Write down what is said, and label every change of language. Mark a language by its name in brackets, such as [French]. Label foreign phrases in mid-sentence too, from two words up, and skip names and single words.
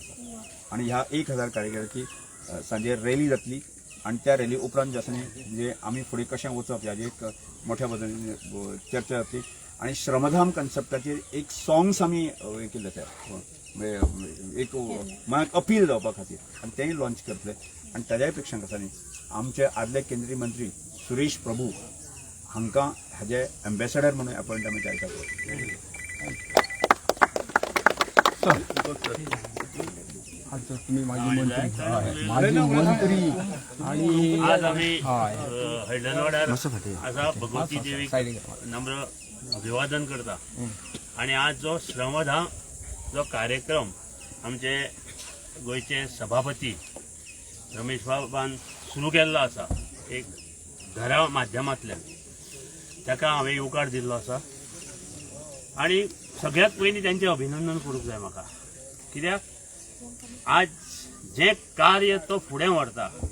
[Konkani] आसा आणि ह्या 1000 कार्यकर्त्याची सांजे रॅली जातली आणि त्या रॅली उपरांत जे आसा न्ही म्हणजे आमी फुडें कशें वचप ह्याची एक मोठ्या पद्दतीन चर्चा जातली आणि श्रमधाम कन्सेप्टाचेर एक सॉंग्स आमी हे केल्ले एक मनाक अपील जावपा खातीर आणि तेंय लॉन्च करतले आणि ताज्याय पेक्षा आसा न्ही आमचे आदले केंद्रीय मंत्री सुरेश प्रभू हांकां हाजे एम्बेसेडर म्हणून अपॉयंट आमी तयार करता [Marathi] आज तुम्ही माझी मंत्री आणि [Konkani] आज आम्ही हैदराबाद असा भगवती देवीक नम्र अभिवादन करता आणि आज जो श्रमधाम जो कार्यक्रम आमचे गोयचे सभापती रमेश बाबान सुरू केल्लो आसा एक घरा माध्यमांतल्यान ताका हांवें येवकार दिल्लो आसा आणि सगळ्यात पयलीं तेंचें अभिनंदन करूंक जाय म्हाका कित्याक आज जे कार्य तो फुडें व्हरता